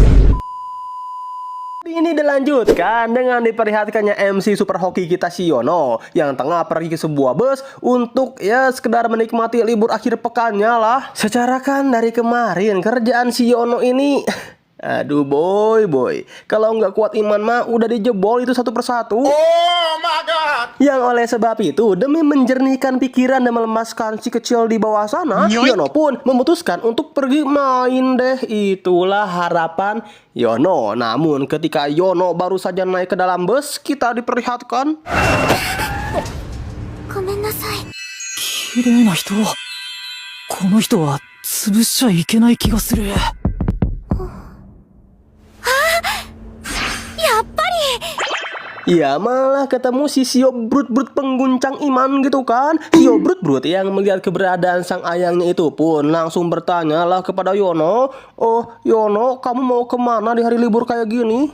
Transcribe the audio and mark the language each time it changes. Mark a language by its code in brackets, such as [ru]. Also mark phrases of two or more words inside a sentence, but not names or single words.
[id] Ini dilanjutkan dengan diperlihatkannya MC super hoki kita si Yono yang tengah pergi ke sebuah bus untuk ya sekedar menikmati libur akhir pekannya lah. Secara kan dari kemarin kerjaan si Yono ini aduh boy, kalau nggak kuat iman mah udah dijebol itu satu persatu. [en] Oh my god. [id] Yang oleh sebab itu demi menjernihkan pikiran dan melemaskan si kecil di bawah sana, Yono pun memutuskan untuk pergi main deh. Itulah harapan Yono. Namun ketika Yono baru saja naik ke dalam bus, kita diperlihatkan. [ja] ごめんなさい. 綺麗な人. この人は潰しちゃいけない気がする。 [id] Ya malah ketemu si Sio Brut-Brut pengguncang iman gitu kan. Sio Brut-Brut yang melihat keberadaan sang ayangnya itu pun langsung bertanya lah kepada Yono. Oh Yono, kamu mau kemana di hari libur kayak gini?